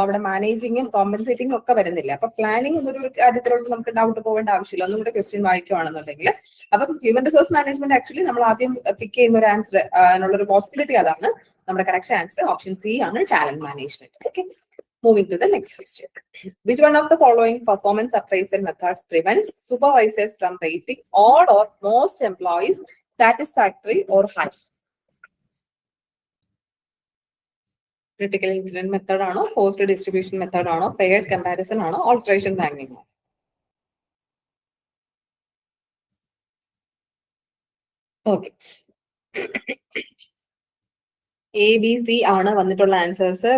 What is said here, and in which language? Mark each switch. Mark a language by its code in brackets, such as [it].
[ml] അവിടെ മാനേജിങ്ങും കോമ്പൻസേറ്റിംഗും ഒക്കെ വരുന്നില്ല. അപ്പൊ പ്ലാനിങ് എന്നൊരു കാര്യത്തിലോട്ട് നമുക്ക് ഡൗട്ട് പോകേണ്ട ആവശ്യമില്ല. ഒന്നും കൂടെ ക്വസ്റ്റ്യൻ വായിക്കുവാണെന്നുണ്ടെങ്കിൽ. അപ്പം ഹ്യൂമൻ റിസോഴ്സ് മാനേജ്മെന്റ് ആക്ച്വലി നമ്മൾ ആദ്യം പിക്ക് ചെയ്യുന്ന ഒരു ആൻസർ എന്നുള്ളൊരു പോസിബിലിറ്റി അതാണ്. നമ്മുടെ കറക്റ്റ് ആൻസർ ഓപ്ഷൻ സി ആണ്, talent management. Okay, [en] Moving to the next question. Which one of the following performance appraisal methods prevents supervisors from rating all or most employees satisfactory or high? [ml] Critical incident method ആണോ, forced distribution method ആണോ, paired comparison ആണോ, alteration ranking ആണോ? Okay, ABC ആണ് വന്നിട്ടുള്ള answers.